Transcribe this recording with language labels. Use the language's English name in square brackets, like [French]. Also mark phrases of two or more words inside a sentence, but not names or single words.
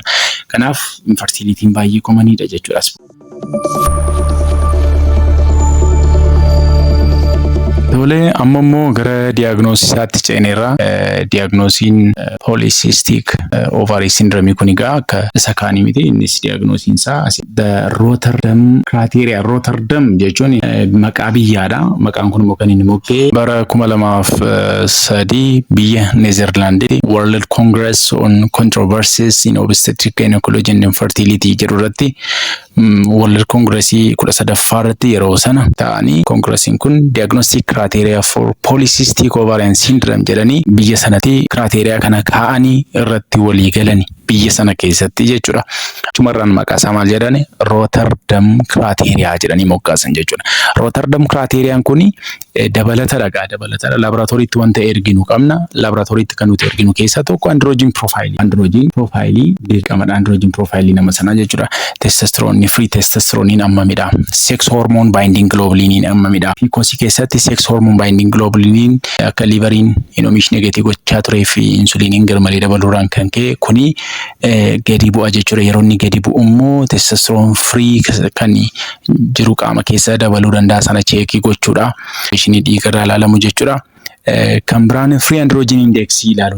[Oromo] Kanaaf infertilitiin baay'ee koomaniidha jechuudha. Tolee, amma immoo gara diagnoosisaatti ceeneerra. Diagnoosiin [English] polycystic ovary syndrome [Oromo] kun egaa akka isa kaanii miti. Innis diagnoosiin isaa [English] the Rotterdam criteria. [Oromo] Rotterdam jechuun maqaa biyyaadha. Maqaan kun immoo kan inni moggee bara 2003 biyya Neezerlaanditti [English] World Congress on Controversies in Obstetric Gynecology and Infertility [Oromo] jedhu irratti World Congressii 13ffaa irratti yeroo sana ta'anii kongresiin kun [English] diagnostic criteria for polycystic ovarian syndrome [Oromo] jedhanii biyya sanatti criteria kana kaa'anii irratti walii galani biyya sana keessatti jechuudha. Chumarraan maqaa isaa maal jedhani? [English] Rotterdam criteria [Oromo] jedhanii moggaasan jechuudha. [English] Rotterdam criteriaan [Oromo] kuni dabalata laboratoriitti wanta erginu qabna. Laboratoriitti kan nuti erginu keessaa tokko [English] androgen profile. Androgen profile [Oromo] dirqamadha. [English] Androgen profile [Oromo] nama sana jechuudha. [English] Testosterone free testosterone ammamidha. Sex hormone binding globulin ammamidha. [Oromo] PCOS keessatti [English] sex hormone binding globulin [Oromo] akka liveriin hin oomishne gatii gochaa turee fi insuliiniin garmalee dabaluudhaan kan ka'e kuni gadi bu'a jechuudha. Yeroo inni gadi bu'u immoo [English] testosterone free [Oromo] kan jiru qaama keessa dabaluu danda'a sana cheekii gochuudha. Ishinii dhiigarraa ilaalamu jechuudha. Kan biraan [English] free androgen index [Oromo] ilaalu.